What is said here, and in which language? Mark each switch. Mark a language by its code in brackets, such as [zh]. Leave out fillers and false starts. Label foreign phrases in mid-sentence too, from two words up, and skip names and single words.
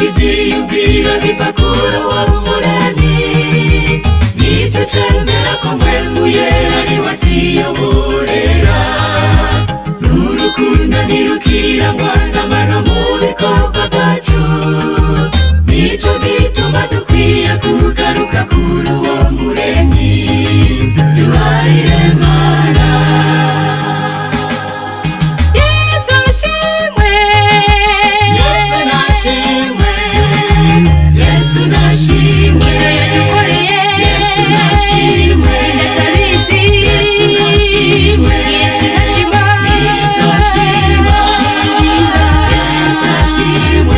[rn] ivyiyumviro biva kuri uwo muremyi, nicyo cemera ko mpwemu yera ariwe atiyoborera, n'urukundo ntirukirangwa n'amano mu bikorwa vyacu, nico gituma dukwiye kugaruka kuri uwo muremyi, duharire Mana. Yesu ashimwe, Yesu nashimwe, Yesu nashimwe, ibyo yadukoreye Yesu nashimwe, atabizi, Yesu nashimwe, ntashima, itoshima, Yesu ashimwe,